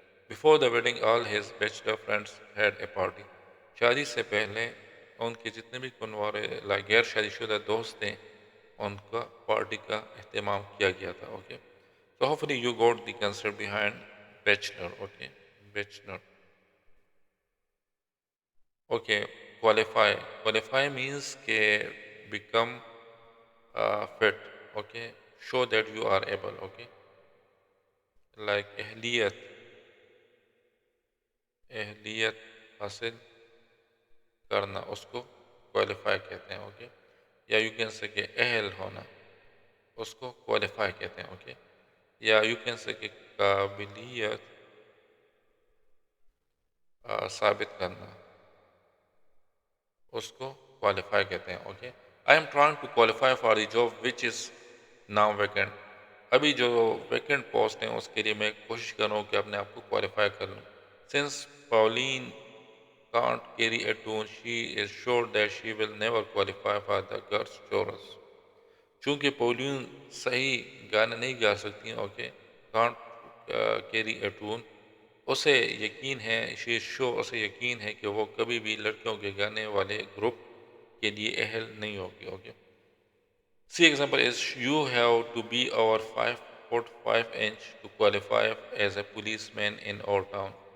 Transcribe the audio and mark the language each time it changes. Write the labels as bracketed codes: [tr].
[en] Before the wedding, all his bachelor friends had a party. [ur] شادی سے پہلے ان کے جتنے بھی کنوارے غیر شادی شدہ دوست تھے، ان کا پارٹی کا اہتمام کیا گیا تھا. Okay. [en] So hopefully you got the concept behind bachelor. Okay. Bachelor. Okay. Qualify means کہ become fit. Okay. Show that you are able. Okay. [ur] Like اہلیت حاصل کرنا، اس کو qualify کہتے ہیں. اوکے. یا [en] you can say [ur] کہ اہل ہونا، اس کو qualify کہتے ہیں. اوکے. یا [en] you can say [ur] کہ قابلیت ثابت کرنا، اس کو qualify کہتے ہیں. Okay. [en] I am trying to qualify for the job which is now vacant. [ur] ابھی جو ویکنٹ پوسٹ ہیں اس کے لیے میں کوشش کر رہا ہوں کہ اپنے آپ کو qualify کر لوں. [en] Since Pauline can't carry a tune, she is sure that she will never qualify for the girls' chorus. [ur] چونکہ پولین صحیح گانا نہیں گا سکتی، okay, [en] can't carry a ton, [ur] اسے یقین ہے، شی شو اسے یقین ہے کہ وہ کبھی بھی لڑکیوں کے گانے والے گروپ کے لیے اہل نہیں ہوگی، okay. [en] See example is you have to be over 5 foot 5 inch to qualify as a police man in our town.